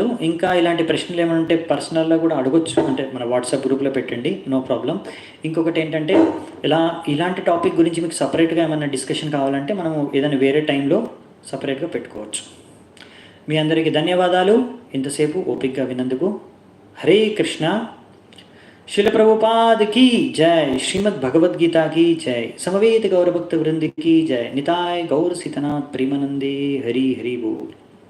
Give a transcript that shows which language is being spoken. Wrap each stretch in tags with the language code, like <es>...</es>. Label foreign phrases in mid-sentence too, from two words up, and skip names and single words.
<te>ఇంకా ఇలాంటి ప్రశ్నలు ఏమైనా ఉంటే పర్సనల్గా కూడా అడగొచ్చు, అంటే మన వాట్సాప్ గ్రూప్లో పెట్టండి,</te> <en>no problem.</en> <te>ఇంకొకటి ఏంటంటే, ఇలాంటి టాపిక్ గురించి మీకు సపరేట్గా ఏమైనా డిస్కషన్ కావాలంటే మనము ఏదైనా వేరే టైంలో సపరేట్గా పెట్టుకోవచ్చు. మీ అందరికీ ధన్యవాదాలు ఇంతసేపు ఓపికగా విన్నందుకు.</te> <hi>హరే కృష్ణ. శిల ప్రభుపాద్ की जय. श्रीमद् भगवद्गीता की जय. समवेत गौर भक्त वृंद की जय. निताय गौर सीतनाथ प्रेमानंदे. हरि हरि बोल.</hi>